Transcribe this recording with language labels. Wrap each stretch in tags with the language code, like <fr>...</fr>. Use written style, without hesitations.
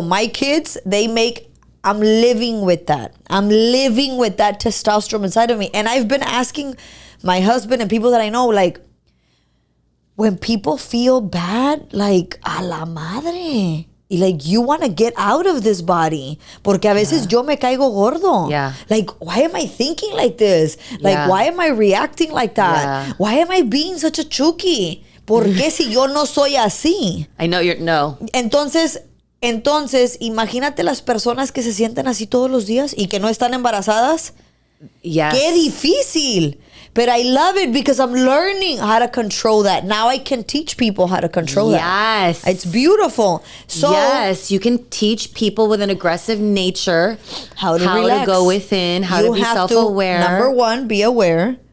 <en>My kids, I'm living with that. I'm living with that testosterone inside of me. And I've been asking my husband and people that I know, like, when people feel bad, like,</en> <es>a la madre.</es> <en>Like, you want to get out of this body.</en> <es>Porque a veces yo me caigo gordo.</es> <en>Yeah. Like, why am I thinking like this? Like, why am I reacting like that? Yeah. Why am I being such a chuki?</en> <es>¿Por qué si yo no soy así?</es> <en>I know you're... No.</en> <es>Entonces, imagínate las personas que se sienten así todos los días y que no están embarazadas.</es> <en>Yes.</en> <es>Qué difícil.</es> <en>But I love it because I'm learning how to control that. Now I can teach people how to control that. Yes. It's beautiful. So yes, you can teach people with an aggressive nature how to go within, how to be self-aware. Number one, be aware.</en>